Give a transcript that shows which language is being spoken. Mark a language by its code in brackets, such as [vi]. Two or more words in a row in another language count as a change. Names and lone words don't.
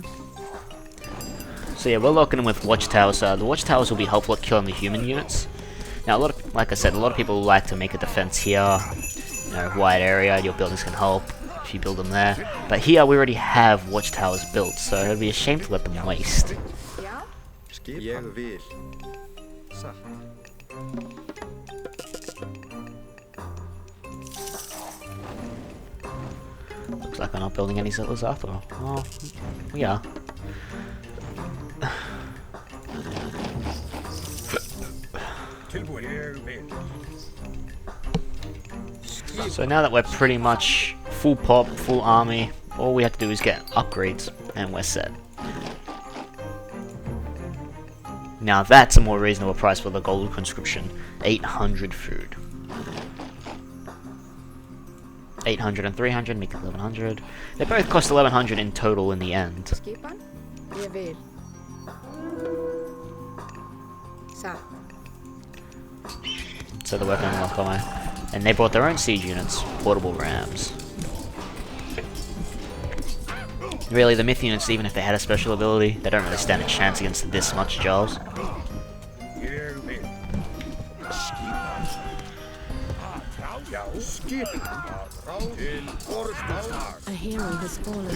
[en] So yeah, we're locking in with watchtowers. The watchtowers will be helpful at killing the human units. Now, like I said, a lot of people like to make a defense here. You know, wide area, your buildings can help if you build them there. But here we already have watchtowers built, so it'd be a shame to let them waste. [is] Ég vil. Satt. [en] Looks like we're not building any settlers after all. Oh, we are. So now that we're pretty much full pop, full army, all we have to do is get upgrades, and we're set. Now that's a more reasonable price for the gold conscription. 800 food. 800 and 300 make it 1100. They both cost 1100 in total in the end. [is] Skipan? Ég vil. Satt. [en] So they're working on Lokai. And they brought their own siege units, portable rams. Really, the myth units, even if they had a special ability, they don't really stand a chance against this much Jaws. A hero has fallen.